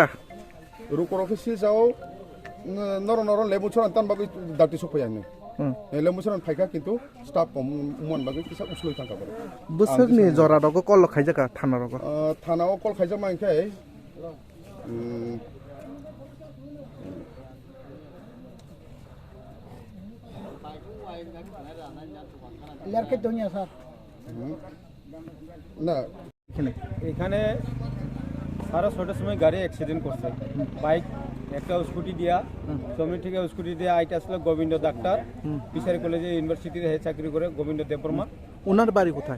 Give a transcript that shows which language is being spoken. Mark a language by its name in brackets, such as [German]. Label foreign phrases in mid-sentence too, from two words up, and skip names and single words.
[Kok Borok] rukorok silchao noro lebu choran tan bagai dakti sophaya ni lebu choran phaika kintu staff kom mon bagai kisa usloi thangka bare busukni jora dogo kol khaijaka thana rogo thanao kol khaijak mangkai lerke dunia sar [Bangla] না এখানে 6:30 সময় গাড়ি অ্যাক্সিডেন্ট করছে বাইক একটা স্কুটি দিয়া জমি থেকে স্কুটি দিয়ে আইটা আসলে গোবিন্দ ডাক্তার [English] fishery college [Bangla] ইউনিভার্সিটিতে হে চাকরি করে গোবিন্দ দেববর্মা ওনার বাড়ি কোথায়